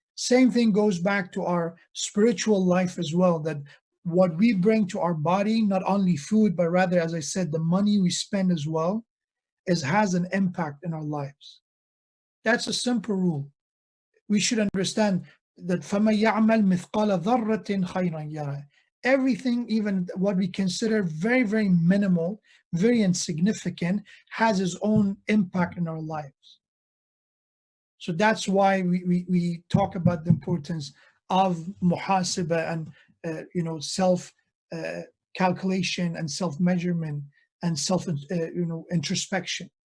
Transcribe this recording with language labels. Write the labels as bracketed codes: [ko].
[en] Same thing goes back to our spiritual life as well, that what we bring to our body, not only food, but rather, as I said, the money we spend as well, has an impact in our lives. That's a simple rule. We should understand [ar] that فَمَن يَعْمَلْ مِثْقَالَ ذَرَّةٍ خَيْرًا يَرَهُ. [en] Everything, even what we consider very, very minimal, very insignificant, has its own impact in our lives. So that's why we talk about the importance of muhasibah and self calculation and self measurement and self introspection.